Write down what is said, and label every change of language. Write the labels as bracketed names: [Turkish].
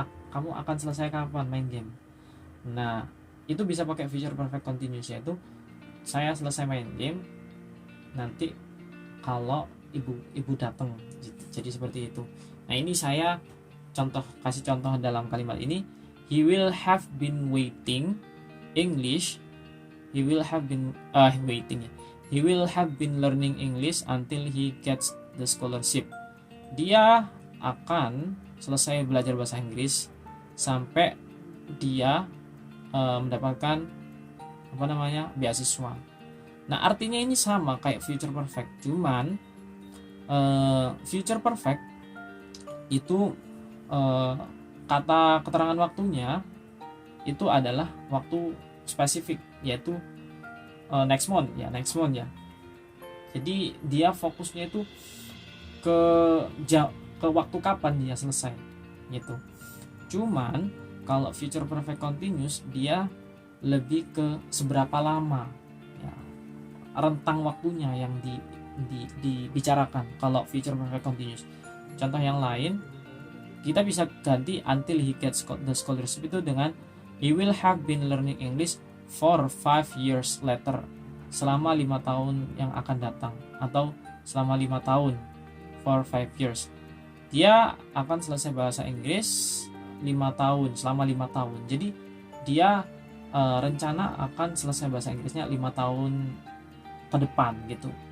[Indonesian] Kamu akan selesai kapan main game? Nah, itu bisa pakai future perfect continuous, yaitu saya selesai main game nanti kalau ibu datang. Jadi seperti itu. Nah, ini saya kasih contoh dalam kalimat ini. [English] He will have been waiting English. He will have been He will have been learning English until he gets the scholarship. [Indonesian] Dia akan selesai belajar bahasa Inggris sampai dia mendapatkan beasiswa. Nah, artinya ini sama kayak future perfect, cuman future perfect itu kata keterangan waktunya itu adalah waktu spesifik, yaitu next month ya. Jadi dia fokusnya itu ke waktu kapan dia selesai gitu. Cuman kalau future perfect continuous dia lebih ke seberapa lama ya, rentang waktunya yang dibicarakan kalau future perfect continuous. Contoh yang lain, kita bisa ganti [English] until he gets the scholarship [Indonesian] itu dengan [English] He will have been learning English for 5 years later. [Indonesian] Selama 5 tahun yang akan datang, atau selama 5 tahun, [English] for 5 years. [Indonesian] Dia akan selesai bahasa Inggris 5 tahun, selama 5 tahun. Jadi dia rencana akan selesai bahasa Inggrisnya 5 tahun ke depan gitu.